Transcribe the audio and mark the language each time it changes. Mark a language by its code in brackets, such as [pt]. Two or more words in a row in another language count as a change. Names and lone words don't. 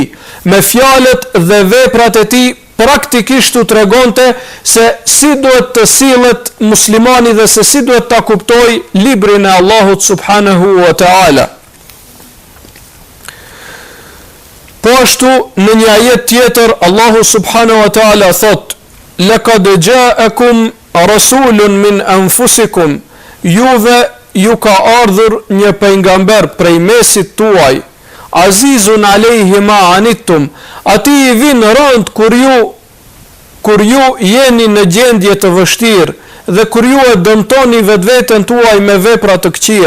[sq] Me fjalët dhe veprat e tij praktikisht u tregonte se si duhet të sillet muslimani dhe se si duhet ta kuptojë librin e Allahut [ar] سبحانه وتعالى. [sq] Po ashtu në një ajet tjetër Allahu [ar] سبحانه وتعالى [sq] thot: [ar] "لقد جاءكم رسول من أنفسكم", [sq] juve ju ka ardhur një pejgamber prej mesit tuaj, [ar] عزيز عليه ما عنتم, [sq] ati i vin rënd kur ju jeni në gjendje të vështirë dhe kur ju e dëmtoni vetveten tuaj me vepra të këqija.